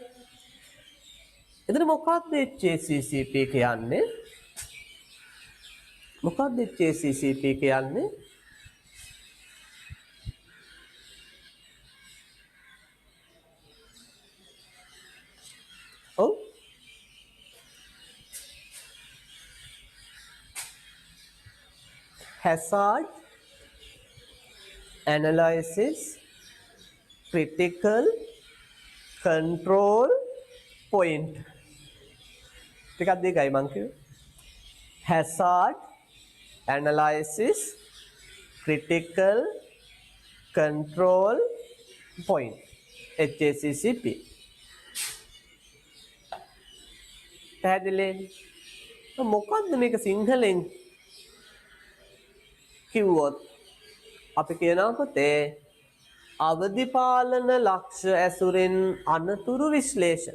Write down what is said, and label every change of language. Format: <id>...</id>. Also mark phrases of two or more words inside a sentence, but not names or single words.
<si>එතන මොකක්ද HACCP කියන්නේ? මොකක්ද HACCP කියන්නේ? ඔව්</si> <en>hazard analysis critical control point</en> <si>ටිකක් දෙකයි මං කිව්වේ.</si> <en>hazard analysis critical control point HACCP.</en> <si>පැහැදිලිද? මොකද්ද මේක සිංහලෙන් කිව්වොත් අපි කියනවා පුතේ අවදි පාලන ලක්ෂ්‍ය ඇසුරෙන් අනතුරු විශ්ලේෂණ.</si>